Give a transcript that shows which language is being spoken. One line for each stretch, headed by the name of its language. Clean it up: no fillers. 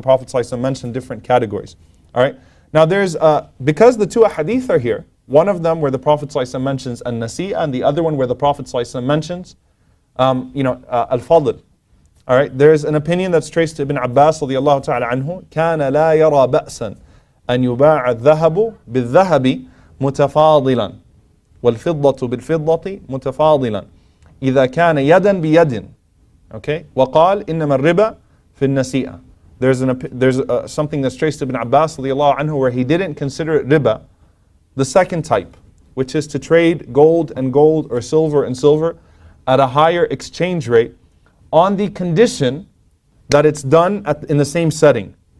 English: The Prophet ﷺ mentioned different categories. All right. Now there's, because the two hadith are here, one of them where the Prophet ﷺ mentions an-nasi'ah, and the other one where the Prophet ﷺ mentions, al-fadl. All right. There's an opinion that's traced to Ibn Abbas radiyallahu ta'ala anhu.
Arabic: كان لا يرى بأسا أن يباع الذهب بالذهب متفاضلا والفضة بالفضة متفاضلا إذا كان يدا بيد.
English: Okay.
Arabic: وقال إنما الربا في النسيئة.
English: There's something that's traced to Ibn Abbas radiyallahu anhu where he didn't consider it riba, the second type, which is to trade gold and gold or silver and silver at a higher exchange rate, on the condition that it's done in the same setting.